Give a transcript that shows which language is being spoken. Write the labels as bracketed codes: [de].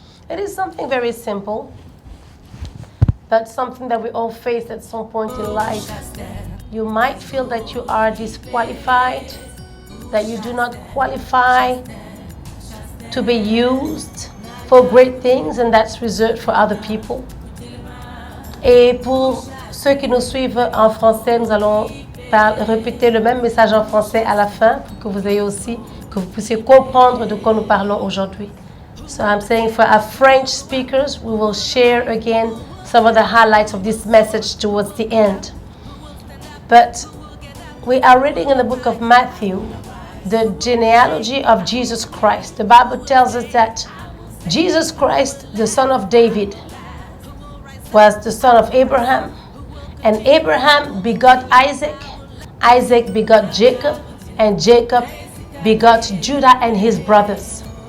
[en] It is something very simple, but something that we all face at some point in life. You might feel that you are disqualified, that you do not qualify to be used for great things, and that's reserved for other people. [fr] Et pour ceux qui nous suivent en français, nous allons répéter le même message en français à la fin pour que vous ayez aussi, que vous puissiez comprendre de quoi nous parlons aujourd'hui. [en] So I'm saying for our French speakers, we will share again some of the highlights of this message towards the end. But we are reading in the book of Matthew the genealogy of Jesus Christ. The Bible tells us that Jesus Christ, the son of David, was the son of Abraham, and Abraham begot Isaac, Isaac begot Jacob, and Jacob begot Judah and his brothers.